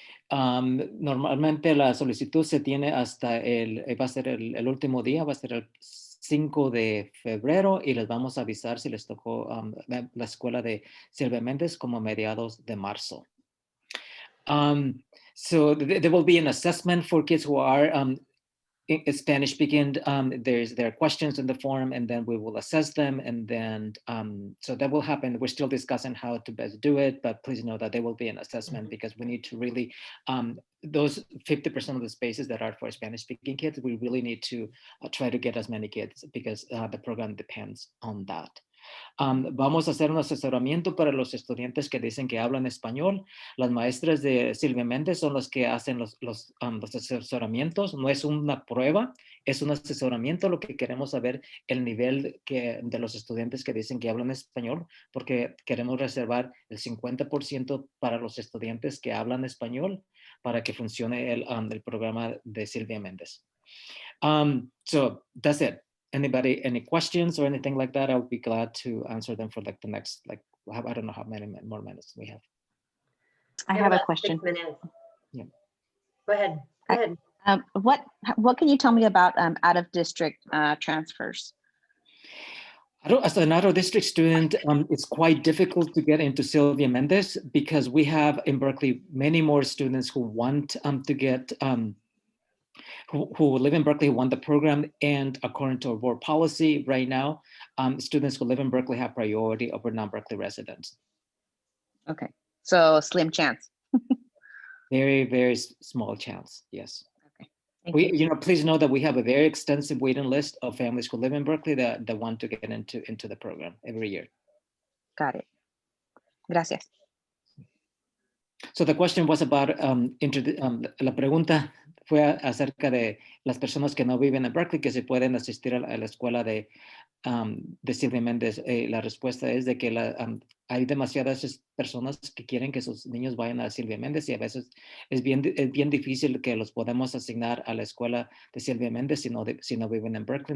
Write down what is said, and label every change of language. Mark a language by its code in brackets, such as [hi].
[es] Normalmente la solicitud se tiene hasta va a ser el último día, va a ser el 5 de febrero y les vamos a avisar si les tocó la escuela de Sylvia Mendez como a mediados de marzo. [en] So there will be an assessment for kids who are Spanish speaking. There are questions in the form, and then we will assess them, and then so that will happen. We're still discussing how to best do it, but please know that there will be an assessment because we need to really those 50% of the spaces that are for Spanish speaking kids, we really need to try to get as many kids because the program depends on that. [es] Vamos a hacer un asesoramiento para los estudiantes que dicen que hablan español. Las maestras de Sylvia Mendez son las que hacen los asesoramientos. No es una prueba, es un asesoramiento. Lo que queremos saber el nivel de los estudiantes que dicen que hablan español, porque queremos reservar el 50% para los estudiantes que hablan español para que funcione el programa de Sylvia Mendez. [en] So that's it. Anybody, any questions or anything like that? I would be glad to answer them for like the next, like, I don't know how many more minutes we have. I have a question. 6 minutes. Yeah. Go ahead. Go ahead. What can you tell me about out of district transfers? As an out-of-district student, it's quite difficult to get into Sylvia Mendez because we have in Berkeley many more students who want to get who live in Berkeley, who want the program, and according to our board policy right now, students who live in Berkeley have priority over non-Berkeley residents. Okay, so slim chance. Very, very small chance, yes. Okay, thank you know, please know that we have a very extensive waiting list of families who live in Berkeley that want to get into the program every year. Got it. [es] Gracias. [en] So the question was about, [es] la pregunta fue acerca de las personas que no viven en Berkeley, que se pueden asistir a la escuela de Sylvia Mendez. La respuesta es de que hay demasiadas personas que quieren que sus niños vayan a Sylvia Mendez y a veces es bien difícil que los podamos asignar a la escuela de Sylvia Mendez si no viven en Berkeley.